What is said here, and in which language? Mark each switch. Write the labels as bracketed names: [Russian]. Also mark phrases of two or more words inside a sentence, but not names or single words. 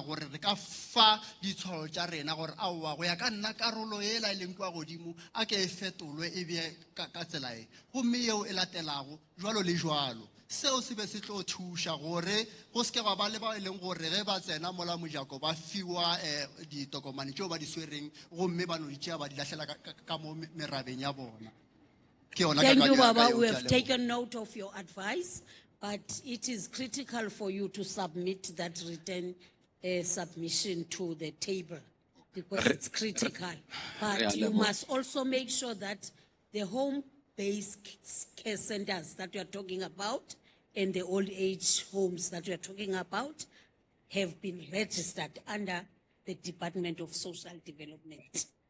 [Northern Sotho] gore re ka fa ditshwaro tša rena gore aowa go ya ka nna karolo ela e leng kwa godimo a ke e fetolwe e be ka tsela e gomme yeo e latelago jwalo le jwalo seo se be se tlo thuša gore go se ke ga ba le ba e leng gore ge ba tsena mola mojako ba fiwa ditokomane tšeo ba di swereng gomme ba no di tšea ba di lahlela ka mo merabeng ya bona. [English] Thank you, Baba. We have taken note of your advice, but it is critical for you to submit that written submission to the table because it's critical. But you must also make sure that the home-based care centers that we are talking about and the old age homes that we are talking about have been registered under the Department of Social Development.